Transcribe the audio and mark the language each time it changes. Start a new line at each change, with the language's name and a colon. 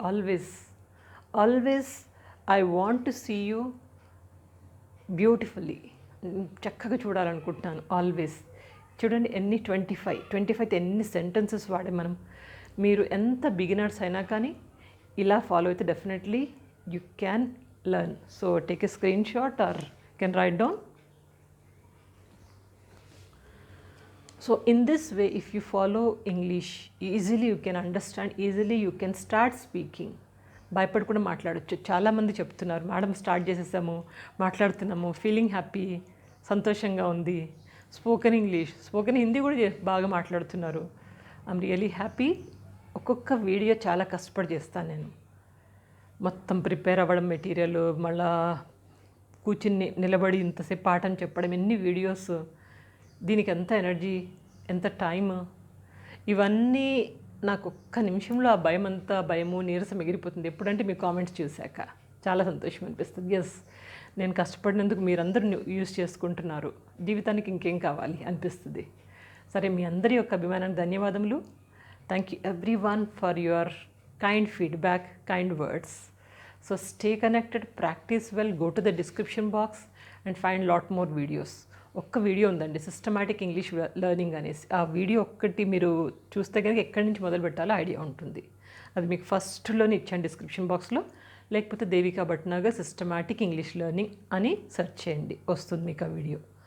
English: always, always I want to see you beautifully,
Telugu: చక్కగా చూడాలనుకుంటున్నాను. Always చూడండి, ఎన్ని 25 ఎన్ని సెంటెన్సెస్ వాడే మనం. మీరు ఎంత బిగినర్స్ అయినా కానీ ఇలా ఫాలో అయితే
English: Definitely you can learn. So take a screenshot or can write down. So in this way, if you follow English easily, you can understand easily, you can start speaking.
Telugu: భయపడకుండా మాట్లాడచ్చు. చాలామంది చెప్తున్నారు, madam start చేసేసాము, మాట్లాడుతున్నాము,
English: feeling happy,
Telugu: సంతోషంగా ఉంది. Spoken English, spoken Hindi కూడా బాగా మాట్లాడుతున్నారు.
English: I'm really happy.
Telugu: ఒక్కొక్క వీడియో చాలా కష్టపడి చేస్తాను నేను. మొత్తం ప్రిపేర్ అవ్వడం, మెటీరియల్, మళ్ళా కూర్చుని నిలబడి ఇంతసేపు పాఠం చెప్పడం, ఎన్ని వీడియోస్, దీనికి ఎంత ఎనర్జీ, ఎంత టైమ్, ఇవన్నీ నాకు ఒక్క నిమిషంలో ఆ భయం అంతా, భయము నీరసం ఎగిరిపోతుంది. ఎప్పుడంటే మీ కామెంట్స్ చూశాక చాలా సంతోషం అనిపిస్తుంది. ఎస్, నేను కష్టపడినందుకు మీరందరూ యూజ్ చేసుకుంటున్నారు, జీవితానికి ఇంకేం కావాలి అనిపిస్తుంది. సరే, మీ అందరి యొక్క అభిమానానికి ధన్యవాదములు.
English: Thank you everyone for your kind feedback, kind words. So stay connected, practice well, go to the description box and find lot more videos.
Telugu: ఒక్క వీడియో ఉందండి, సిస్టమాటిక్ ఇంగ్లీష్ లెర్నింగ్ అనేసి. ఆ వీడియో ఒక్కటి మీరు చూస్తే కనుక ఎక్కడి నుంచి మొదలు పెట్టాలో ఐడియా ఉంటుంది. అది మీకు ఫస్ట్లోనే ఇచ్చాను డిస్క్రిప్షన్ బాక్స్లో, లేకపోతే Devika Bhatnagar systematic English learning అని సెర్చ్ చేయండి, వస్తుంది మీకు ఆ వీడియో.